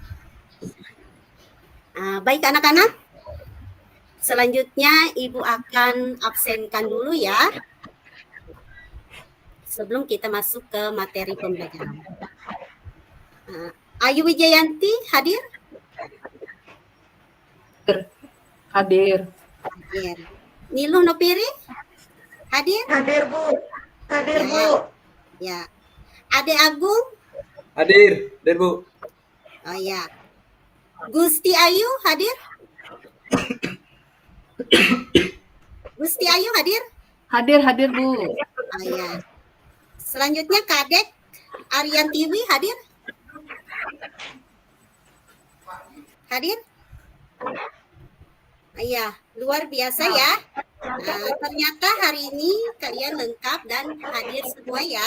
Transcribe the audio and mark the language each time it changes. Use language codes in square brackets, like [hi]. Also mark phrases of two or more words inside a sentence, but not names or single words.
[id] Baik anak-anak, selanjutnya Ibu akan absenkan dulu ya, sebelum kita masuk ke materi pembelajaran. Ayu Wijayanti hadir? Hadir. Nilu Nopiri hadir? Hadir, Bu. Hadir, Ya. Bu. Ya. Ade Agung? Hadir, Bu. Oh ya. Gusti Ayu hadir? Gusti Ayu hadir? Hadir, Bu. Oh ya. Selanjutnya Kadek Ariantiwi hadir? Hadir? Iya, luar biasa ya. Ternyata hari ini kalian lengkap dan hadir semua ya.